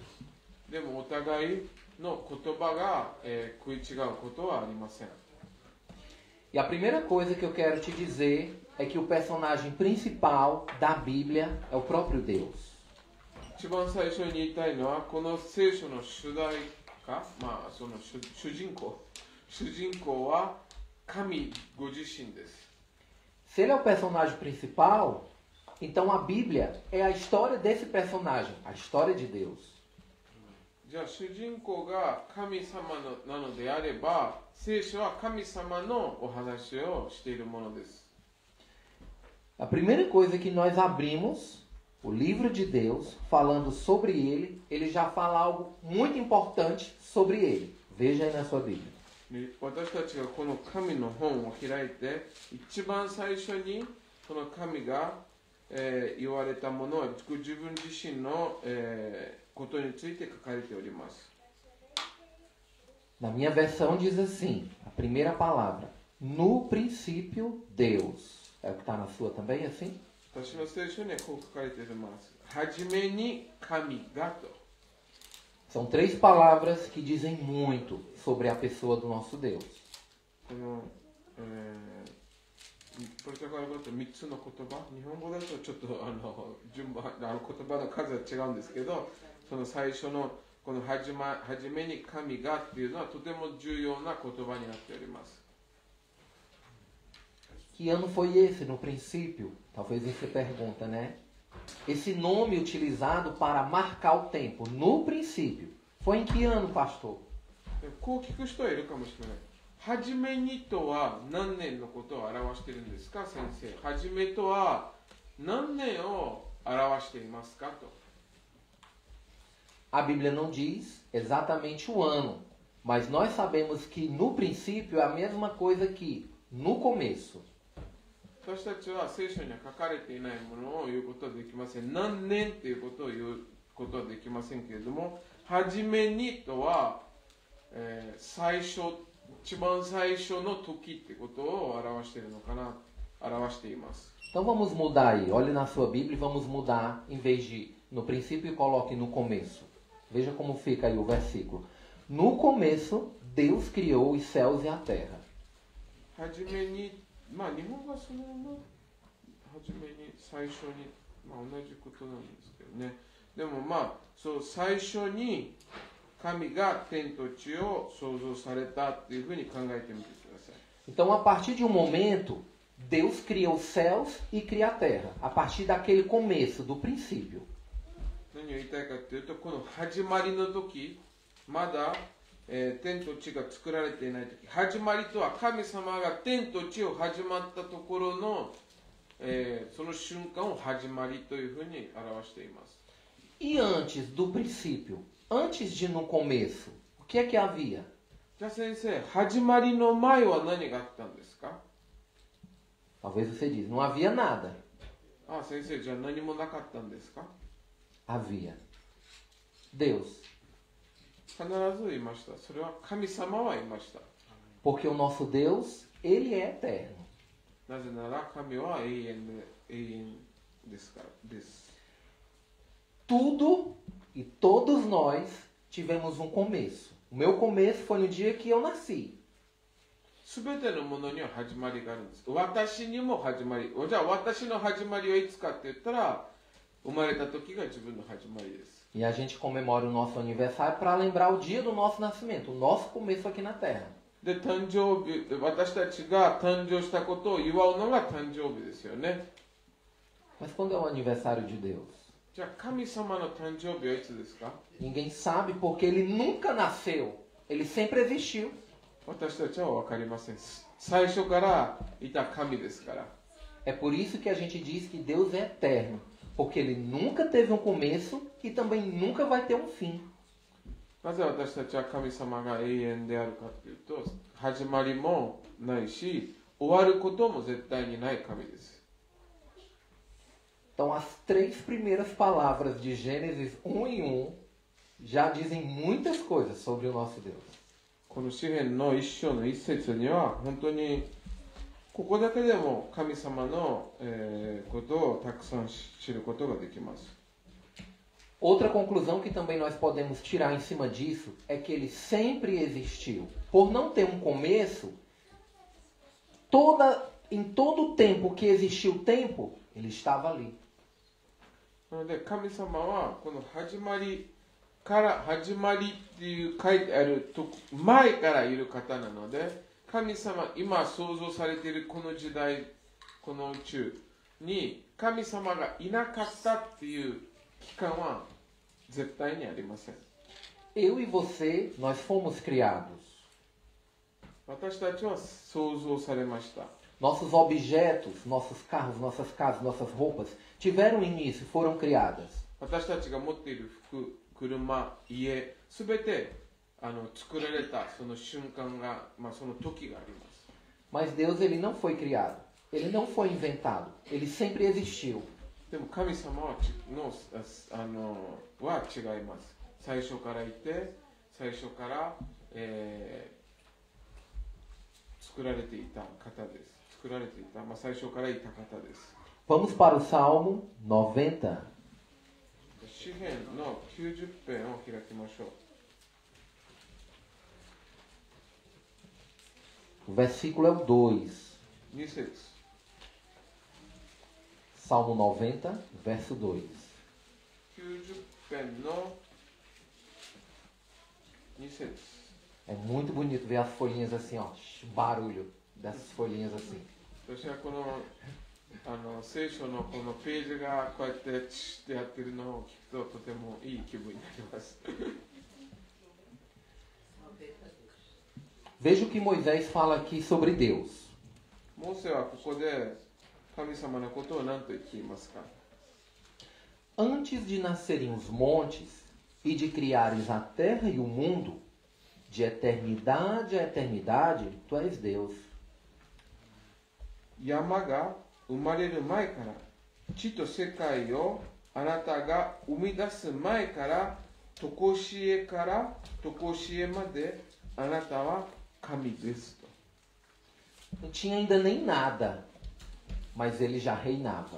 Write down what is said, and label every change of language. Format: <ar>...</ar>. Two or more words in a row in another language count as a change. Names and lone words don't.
<ja>でもお互いの言葉が、食い違うことはありません。</ja> <pt>E a primeira coisa que eu quero te dizer é que o personagem principal da Bíblia é o próprio Deus.</pt> <ja>一番最初に言いたいのは、この聖書の主題歌、その主人公は神ご自身です。</ja> <pt>Se ele é o personagem principal, então a Bíblia é a história desse personagem, a história de Deus.</pt> <ja>じゃあ主人公が神様なのであれば、聖書は神様のお話をしているものです。</ja> <pt>A primeira coisa que nós abrimos o livro de Deus, falando sobre ele já fala algo muito importante sobre ele. Veja aí na sua Bíblia.</pt> <ja>私たちがこの神の本を開いて、一番最初にこの神が、言われたものは自分自身の、ことについて書かれております。</ja> <pt>Na minha versão diz assim, a primeira palavra, no princípio Deus. É o que está na sua também, assim?</pt> <ja>私の聖書にはこう書かれています。はじめに神がと。</ja> <pt>São 3 palavras que dizem muito sobre a pessoa do nosso Deus.</pt> <ja>この、ポルトガル語と3つの言葉、日本語だとちょっと順番言葉の数は違うんですけど、その最初のこのはじめに神がっていうのはとても重要な言葉になっております。</ja> <pt>Que ano foi esse no princípio? Talvez você pergunta, né? Esse nome utilizado para marcar o tempo, no princípio. Foi em que ano, pastor?</pt> <ja>こう聞く人はいるかもしれない。はじめにとは何年のことを表しているんですか、先生。はじめとは何年を表していますかと。</ja> <pt>A Bíblia não diz exatamente o ano, mas nós sabemos que no princípio é a mesma coisa que no começo.</pt> <ja>私たちは聖書には書かれていないものを言うことはできません。何年ということを言うことはできませんけれども、はじめにとは、最初、一番最初の時ってことを表しているのかな、表しています。</ja> <pt>Então vamos mudar aí. Olhe na sua Bíblia e vamos mudar, em vez de no princípio, coloque no começo. Veja como fica aí o versículo. No começo, Deus criou os céus e a terra.</pt> <ja>はじめに、日本がそのままはじめに最初に、同じことなんですけどね。でもそう最初に神が天と地を創造されたっていうふうに考えてみてください。</ja> <pt>Então, a partir de um momento, Deus cria os céus e cria a terra. A partir daquele começo, do princípio.</pt> <ja>何を言いたいかというと、この始まりの時、まだ、天と地が作られていない時、始まりとは神様が天と地を始まったところの、その瞬間を始まりというふうに表しています。</ja> <pt>E antes do princípio, antes de no começo, o que é que havia?</pt> <ja>じゃあ先生、始まりの前は何があったんですか？</ja> <pt>Talvez você diz, não havia nada.</pt> <ja>先生、じゃあ何もなかったんですか？</ja> <pt>Havia. Deus.</pt> <ja>必ずいました。それは神様はいました。</ja> <pt>Porque o nosso Deus, ele é eterno.</pt> <ja>なぜなら神は永遠ですからです。</ja> <pt>Tudo e todos nós tivemos um começo. O meu começo foi no dia que eu nasci.</pt> <ja>すべてのものには始まりがあるんです。私にも始まり。じゃあ私の始まりはいつかって言ったら、生まれた時が自分の始まりです。</ja> <pt>E a gente comemora o nosso aniversário para lembrar o dia do nosso nascimento, o nosso começo aqui na Terra.</pt> <ja>で、誕生日、私たちが誕生したことを祝うのが誕生日ですよね。</ja> <pt>Mas quando é o aniversário de Deus?</pt> <ja>じゃあ神様の誕生日はいつですか？</ja> <pt>Ninguém sabe porque ele nunca nasceu. Ele sempre existiu.</pt> <ja>私たちは分かりません。最初からいた神ですから。</ja> <pt>É por isso que a gente diz que Deus é eterno. Porque ele nunca teve um começo e também nunca vai ter um fim.</pt> <ja>なぜ私たちは神様が永遠であるかというと、始まりもないし、終わることも絶対にない神です。</ja> <pt>Então, as 3 primeiras palavras de Gênesis 1 e 1 já dizem muitas coisas sobre o nosso Deus.</pt> <ja>この詩篇の一章の一節には、本当にここだけでも神様のことをたくさん知ることができます。</ja> <pt>Outra conclusão que também nós podemos tirar em cima disso é que ele sempre existiu. Por não ter um começo, em todo o tempo que existiu o tempo, ele estava ali.</pt> <ja>なので神様はこの始まりっていう書いてあると前からいる方なので、神様今創造されているこの時代、この宇宙に神様がいなかったっていう期間は絶対にありません。</ja> <pt>Eu e você, nós fomos criados.</pt> <ja>私たちは創造されました。</ja> <pt>Nossos objetos, nossos carros, nossas casas, nossas roupas, tiveram início, foram criadas.</pt> <ja>私たちが持っている服、車、家、すべて作られたその瞬間が、その時があります。</ja> <pt>Mas Deus, ele não foi criado. Ele não foi inventado. Ele sempre existiu.</pt> <ja>でも神様は違います。最初からいて、最初から、作られていた方です。作られていた、最初からいた方です。</ja> <pt>Vamos para o Salmo 90.</pt> <ja>詩篇の90編を開きましょう。</ja> <pt>O versículo é o 2.</pt> <ja>2節。</ja> <pt>Salmo 90, verso 2.</pt> <ja>90 編の2節。</ja> <pt>É muito bonito ver as folhinhas assim, ó. Barulho dessas folhinhas assim.</pt> <ja>私はこの聖書のこのページがこうやってチッってやってるのを聞くととてもいい気分になります。</ja> <pt>Veja o que Moisés fala aqui sobre Deus.</pt> <ja>モーセはここで神様のことを何と言っていますか？</ja> <pt>Antes de nascerem os montes e de criares a terra e o mundo, de eternidade a eternidade, tu és Deus.</pt> <ja>山が生まれる前から、地と世界をあなたが生み出す前から、とこしえからとこしえまであなたは神ですと。</ja> <pt>Não tinha ainda nem nada, mas ele já reinava.</pt>